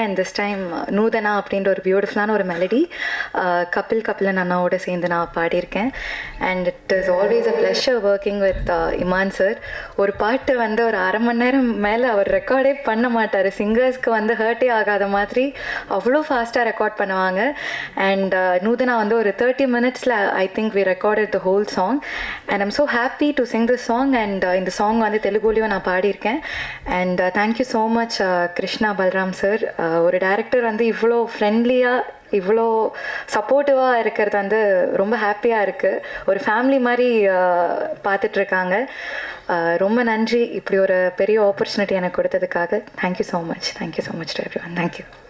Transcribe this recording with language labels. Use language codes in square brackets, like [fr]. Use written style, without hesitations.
[en] and this time [ta] நூதனா அப்படின்ற ஒரு பியூட்டிஃபுல்லான ஒரு மெலடி கபிலன் அண்ணாவோட சேர்ந்து நான் பாடியிருக்கேன். [en] And it is always a pleasure working with Imman sir. [ta] ஒரு பாட்டு வந்து ஒரு 1/2 மணி நேரம் மேலே அவர் ரெக்கார்டே பண்ண மாட்டார். சிங்கர்ஸ்க்கு வந்து ஹர்ட்டே ஆகாத மாதிரி அவ்வளோ ஃபாஸ்ட்டாக ரெக்கார்ட் பண்ணுவாங்க. [en] and [ta] நூதனா வந்து ஒரு [en] 30 minutesல I think we recorded the whole song and I'm so happy to sing this song. [ta] And இந்த song வந்து தெலுங்குலயும் நான் பாடியிருக்கேன். [en] and thank you so much Krishna Balram sir. [ta] ஒரு டைரக்டர் வந்து இவ்வளோ ஃப்ரெண்ட்லியாக இவ்வளோ சப்போர்ட்டிவாக இருக்கிறது வந்து ரொம்ப ஹாப்பியாக இருக்குது. ஒரு ஃபேமிலி மாதிரி பார்த்துட்ருக்காங்க. ரொம்ப நன்றி இப்படி ஒரு பெரிய ஆப்பர்ச்சுனிட்டி எனக்கு கொடுத்ததுக்காக. [en] Thank you so much. Thank you so much to everyone. Thank you.